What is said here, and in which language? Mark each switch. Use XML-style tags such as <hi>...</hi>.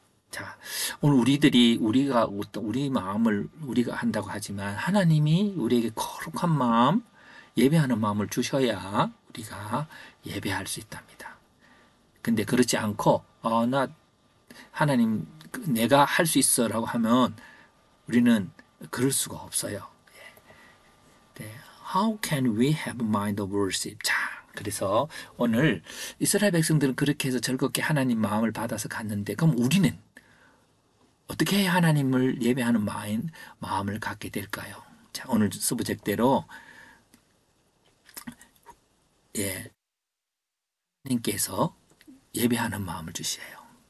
<ko>자, 오늘 우리 마음을 우리가 한다고 하지만 하나님이 우리에게 거룩한 마음, 예배하는 마음을 주셔야 우리가 예배할 수 있답니다. 근데 그렇지 않고 나 하나님 내가 할 수 있어라고 하면 우리는 그럴 수가 없어요. 네.</ko> <en>How can we have mind of worship?</en> <ko>자, 그래서 오늘 이스라엘 백성들은 그렇게 해서 즐겁게 하나님 마음을 받아서 갔는데 그럼 우리는 어떻게 해야 하나님을 예배하는 마음을 갖게 될까요? 자, 오늘 서브젝트대로 예, 하나님께서 예배하는 마음을 주셔요.</ko>